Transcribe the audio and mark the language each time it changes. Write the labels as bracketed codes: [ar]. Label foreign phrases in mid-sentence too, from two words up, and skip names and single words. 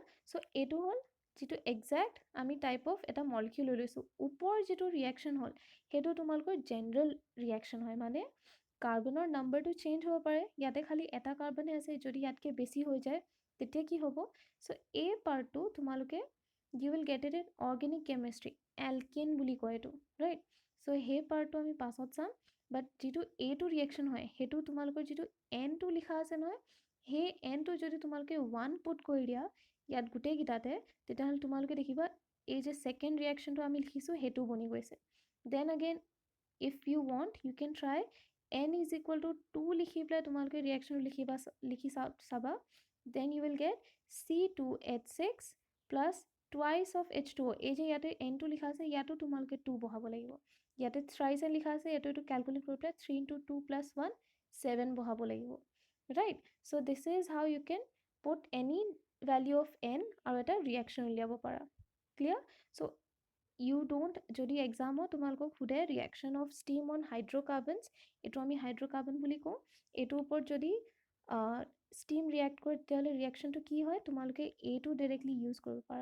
[as] চ' এইটো হ'ল যিটো একজেক্ট আমি [en] type of [as] এটা মলিকিউল লৈ লৈছোঁ। ওপৰ যিটো ৰিয়েকশ্যন হ'ল সেইটো তোমালোকৰ [en] general reaction [as] হয়, মানে কাৰ্বনৰ নাম্বাৰটো চেঞ্জ হ'ব পাৰে, ইয়াতে খালি এটা কাৰ্বনে আছে, যদি ইয়াতকৈ বেছি হৈ যায় তেতিয়া কি হ'ব? চ' এই পাৰ্টটো তোমালোকে [en] you will get it in organic chemistry, [as] এলকেন বুলি কয় এইটো, ৰাইট? চ' সেই পাৰ্টটো আমি পাছত চাম, বাট যিটো এইটো ৰিয়েকশ্যন হয় সেইটো তোমালোকৰ যিটো এনটো লিখা আছে নহয়, সেই এনটো যদি তোমালোকে 1 পুট কৰি দিয়া ইয়াত গোটেইকেইটাতে, তেতিয়াহ'লে তোমালোকে দেখিবা এই যে [en] second reaction [as] আমি লিখিছোঁ সেইটো বনি গৈছে। [en] then again if you want you can try n is equal to 2 [as] লিখি পেলাই তোমালোকে ৰিয়েকশ্যনটো লিখি চাবা, [en] then you will get C2H6 plus twice of H2O. [as] এই যে ইয়াতে এনটো লিখা আছে ইয়াতো তোমালোকে 2 বহাব লাগিব, ইয়াতে [en] thrice n [as] লিখা আছে, এইটো কেলকুলেট কৰি পেলাই 3 [en] into 2 plus 1 [as] 7 বহাব লাগিব, ৰাইট? [en] so this is how you can put any value of n [as] আৰু এটা ৰিয়েকশ্যন উলিয়াব পাৰা। [en] ক্লিয়াৰ? so you don't, [as] যদি এক্সামত তোমালোকক সোধে [en] reaction of steam on hydrocarbons, [as] এইটো আমি হাইড্ৰ'কাৰ্বন বুলি কওঁ, এইটোৰ ওপৰত যদি [en] steam react [as] কৰে তেতিয়াহ'লে ৰিয়েকশ্যনটো কি হয় তোমালোকে এইটো [en] directly use [as] কৰিব পাৰা।